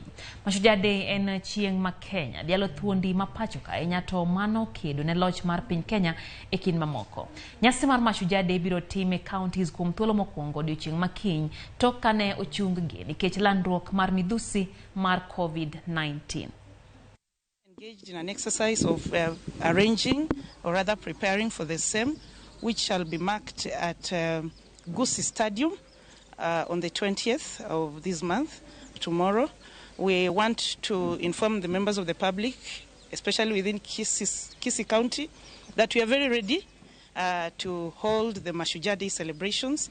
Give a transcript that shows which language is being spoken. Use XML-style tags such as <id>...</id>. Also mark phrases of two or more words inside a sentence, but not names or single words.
<luo>Mashujaa Day en chieng' ma Kenya dhialo thuondi ma pacho ka to mano kedo ne loch mar piny Kenya e kind mamoko. Nyasi mar Mashujaa Day biro tim e counties kuom thuolo mokwongo odiochieng' makiny tok kane ochung gi nikech landruok mar midhusi mar COVID-19.</luo> <en>Engaged in an exercise of arranging or rather preparing for the same, which shall be marked at Kisii Stadium on the 20th of this month, tomorrow. We want to inform the members of the public, especially within Kisii County, that we are very ready to hold the Mashujaa Day celebrations.</en>